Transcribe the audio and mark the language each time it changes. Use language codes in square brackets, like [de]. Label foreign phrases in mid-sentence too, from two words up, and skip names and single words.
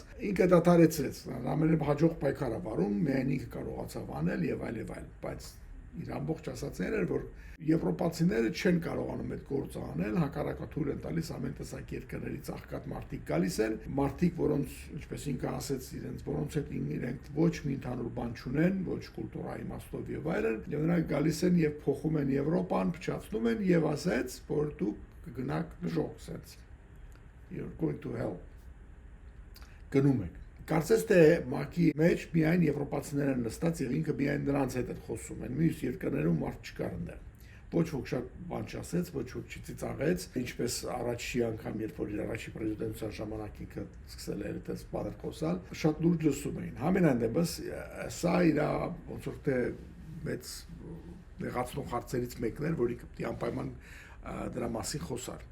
[hy] ինքը դադարեցրեց, ամենը հաջող պայքար է վարում, միայն ինքը կարողացավ անել եւ այլ, բայց իր ամբողջ ասածն էր, որ եվրոպացիները չեն կարողանում այդ գործը անել, հակառակը թույլ են տալիս ամեն տեսակ երկրներից աղքատ մարդիկ գալիս են, մարդիկ, որոնց, ինչպես ինքը ասեց, որոնց հետ իրենք ոչ մի ընդհանուր բան չունեն, ոչ կուլտուրայի իմաստով եւ այլն, եւ նրանք գալիս են եւ փոխում են Եվրոպան, փչացնում են եւ ասեց, որ դուք կգնաք դժոխք, ասեց, [en] you're going to hell, [hy] գնում եք։ Կարծես թե ՄԱԿ-ի մեջ միայն եվրոպացիներ են նստած եւ ինքը միայն նրանց հետ են խոսում են, մյուս երկրներում մարդ չկար այնտեղ։ Ոչ ոք շատ բան չասեց, ոչ ոք չծիծաղեց, ինչպես առաջի անգամ, երբ որ իր առաջի պրեզիդենտության ժամանակ ինքը սկսել էր այդպես բաներ խոսալ, շատ լուրջ լսում էին։ Համենայն դեպս սա իր ոնց որ թե մեծ նեղացնող հարցերից մեկն էր, որի պետք է անպայման դրա մասին խոսար։